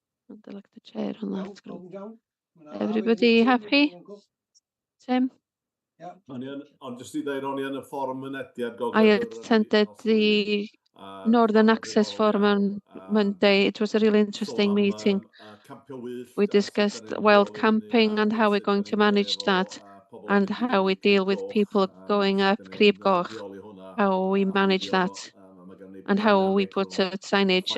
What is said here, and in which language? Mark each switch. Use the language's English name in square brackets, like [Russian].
[English] I'd like the chair on that group. Everybody happy? Tim? [Welsh] Ond jyst i ddeud, o'n i yn y fforwm mynediad. [English] I attended the Northern Access Forum on Monday. It was a really interesting meeting. We discussed wild camping and how we're going to manage that, and how we deal with people going up Crib Goch, how we manage that, and how we put signage.